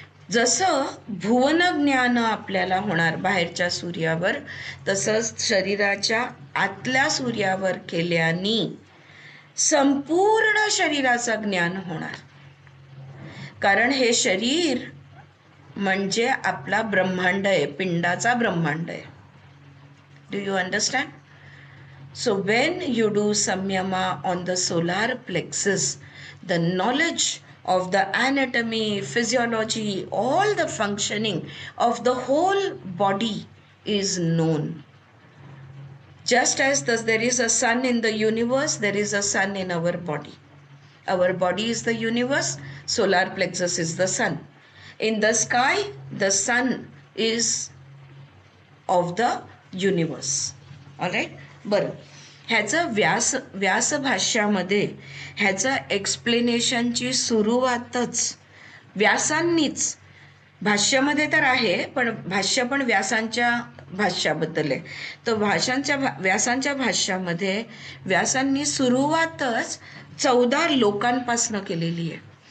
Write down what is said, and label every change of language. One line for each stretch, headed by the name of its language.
Marathi: जसं भुवन ज्ञान आपल्याला होणार बाहेरच्या सूर्यावर, तसंच शरीराच्या आतल्या सूर्यावर केल्याने संपूर्ण शरीराचं ज्ञान होणार. कारण हे शरीर म्हणजे आपला ब्रह्मांड आहे, पिंडाचा ब्रह्मांड आहे.
English: Do you understand? So when you do samyama on the solar plexus, the knowledge of the anatomy, physiology, all the functioning of the whole body is known. Just as there is a sun in the universe, there is a sun in our body. Our body is the universe, solar plexus is the sun. In the sky, the sun is of the universe. All right?
Marathi: बरं, ह्याचं व्यासभाष्यामध्ये ह्याचं एक्सप्लेनेशनची सुरुवातच व्यासांनीच, भाष्यामध्ये तर आहे पण भाष्य पण व्यासांच्या भाष्याबद्दल आहे. तर व्यासांच्या भाष्यामध्ये व्यासांनी सुरुवातच 14 लोकांपासनं केलेली आहे.